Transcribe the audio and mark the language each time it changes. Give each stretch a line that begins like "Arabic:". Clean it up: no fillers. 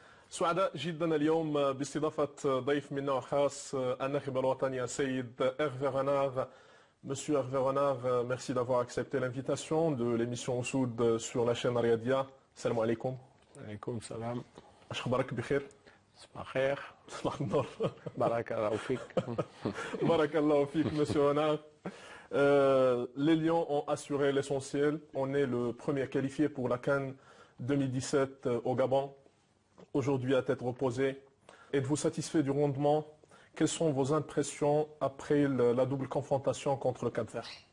Arabic: سعداء جدا اليوم باستضافة ضيف من نوع خاص الناخب الوطني السيد إيرفي رونار.
French: Monsieur Hervé Renard, merci d'avoir accepté l'invitation de l'émission Oussoud sur la chaîne Riyadiyya.
Arabic: Salam alaikum. Alaikum salam. أخبارك بخير؟ صباح الخير. صباح النور. بارك الله فيك. بارك الله فيك, Monsieur Renard.
French: Les Lions ont assuré l'essentiel. On est le premier qualifié pour la CAN 2017 au Gabon. Aujourd'hui à tête reposée. Êtes-vous satisfait du rendement? Quelles sont vos impressions après la double confrontation contre le Cap-Vert?